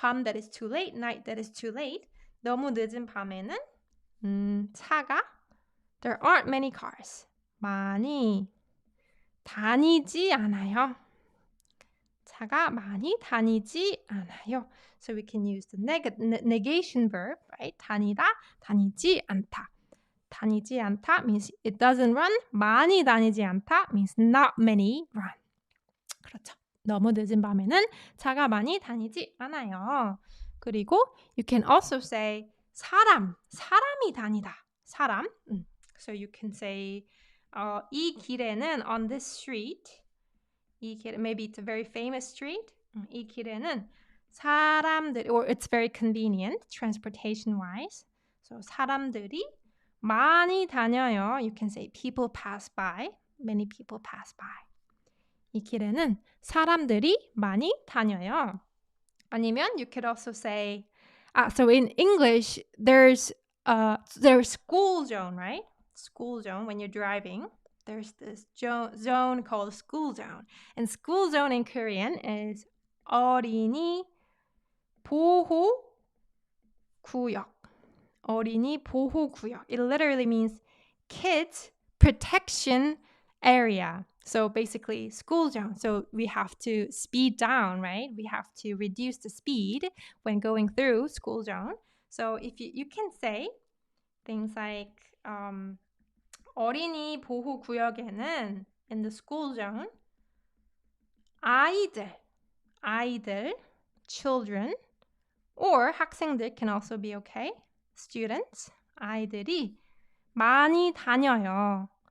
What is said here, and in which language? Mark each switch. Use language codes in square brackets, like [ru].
[en] 밤 that is too late, night that is too late. [ko] 너무 늦은 밤에는 차가 [en] there aren't many cars. [ko] 많이 다니지 않아요. 차가 많이 다니지 않아요. [en] So we can use the negation verb, right? [ko] 다니다, 다니지 않다. [en] 다니지 않다 means it doesn't run. [ko] 많이 다니지 않다 [en] means not many run. [ko] 그렇죠. 너무 늦은 밤에는 차가 많이 다니지 않아요. [en] 그리고 you can also say [ko] 사람이 다니다. 사람. [en] So you can say [ko] 이 길에는 [en] on this street. 이 길, maybe it's a very famous street. [ko] 이 길에는 사람들, [en] or it's very convenient transportation-wise. So [ko] 사람들이 많이 다녀요. [en] You can say people pass by. Many people pass by. [ko] 이 길에는 사람들이 많이 다녀요. 아니면 [en] you could also say, so in English, there's school zone, right? School zone when you're driving. There's this zone called school zone. And school zone in Korean is [ko] 어린이 보호 구역. 어린이 보호 구역. [en] It literally means kids protection area. So basically school zone. So we have to speed down, right? We have to reduce the speed when going through school zone. So if you can say things like [ko] 어린이 보호 구역에는 [en] in the school zone 아이들, children, or 학생들 can also be okay. Students, [ko] 아이들이 많이 다녀요.